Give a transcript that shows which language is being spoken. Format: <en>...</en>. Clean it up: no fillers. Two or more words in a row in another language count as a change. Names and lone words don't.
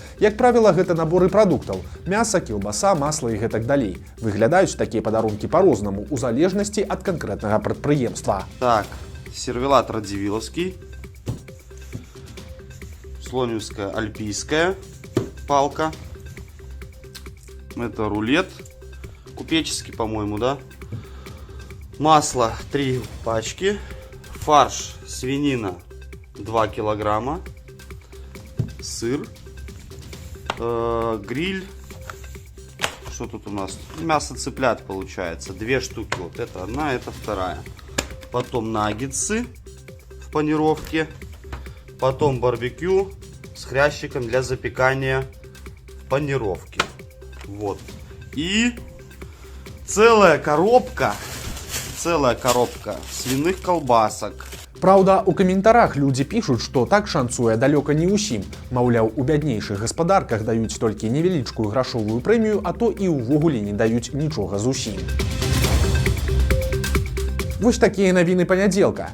<be>Як правіла, гэта наборы прадуктаў: мяса, кілбаса, масла і гэтак далей. Выглядаюць такія падарункі па-рознаму, у залежнасці ад канкрэтнага прадпрыемства.</be> <ru>Так, сервелат Радзівілаўскі, слониевская альпийская палка, это рулет купеческий, по-моему, да, масло 3 пачки, фарш свинина 2 килограмма, сыр, гриль, что тут у нас, мясо цыплят получается, 2 штуки, вот это одна, это вторая, потом наггетсы в панировке, потом барбекю с хрящиком для запекания в панировке. Вот. И целая коробка свиных колбасок.</ru> <be>Праўда, у каментарах людзі пішуць, што так шанцуе далёка не ўсім. Маўляў, у бяднейшых гаспадарках даюць толькі невялічкую грашовую прэмію, а то і ўвогуле не даюць нічога зусім. Вось такія навіны панядзелка.</be>